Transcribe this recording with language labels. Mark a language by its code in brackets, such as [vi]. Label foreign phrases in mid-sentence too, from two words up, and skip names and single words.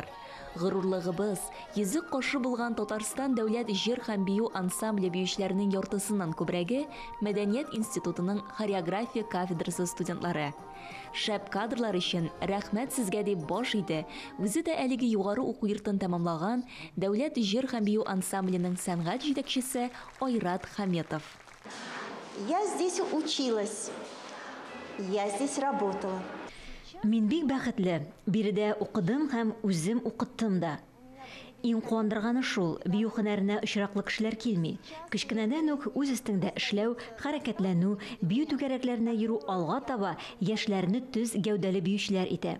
[tt] Горурлыгыбыз, йөзек кашы булган Татарстан дәүләт җыр һәм бию ансамбле биючеләренең яртысыннан күбрәге мәдәният институтының хореография кафедрасы студентлары. Шәп кадрлар өчен рәхмәт сезгә дип баш иде. Үзе дә әлеге югары уку йортын тәмамлаган дәүләт җыр һәм бию ансамбленең сәнгать җитәкчесе Айрат Хаметов. [ru] Я здесь училась, я здесь работала. [tt] Мин бик бәхетле, биредә укыдым һәм үзем укыттым да. Иң куандырганы шул, бию һөнәренә очраклы кешеләр килми. Кечкенәдән үк үз өстендә эшләү, хәрәкәтләнү, бию түгәрәкләренә йөрү алга таба яшьләрне төз гәүдәле биючеләр итә.